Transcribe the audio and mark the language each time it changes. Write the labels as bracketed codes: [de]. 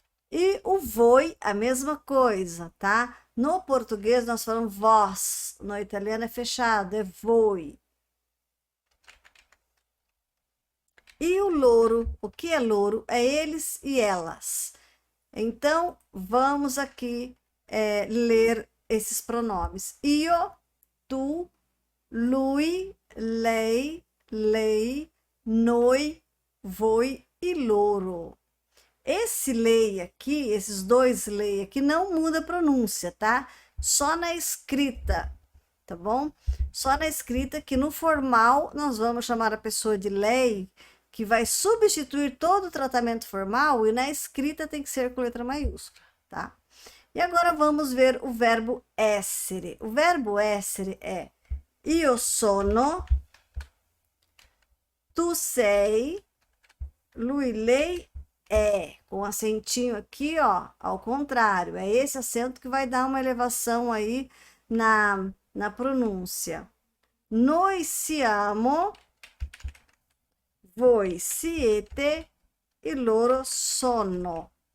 [pt] E o voi, a mesma coisa, tá? No português nós falamos vós, no italiano é fechado, é voi. E o loro, o que é loro? É eles e elas. Então, vamos aqui ler esses pronomes. [it] Io, tu, lui, lei, lei, noi, voi e loro. [pt] Esse lei aqui, esses 2 lei aqui, não muda a pronúncia, tá? Só na escrita, tá bom? Só na escrita que no formal nós vamos chamar a pessoa de lei, que vai substituir todo o tratamento formal, e na escrita tem que ser com letra maiúscula, tá? E agora vamos ver o verbo essere. O verbo essere é [it] io sono, tu sei, lui, lei, é. [pt] Com acentinho aqui, ó, ao contrário. É esse acento que vai dar uma elevação aí na pronúncia. [it] Noi siamo, voi siete e loro sono.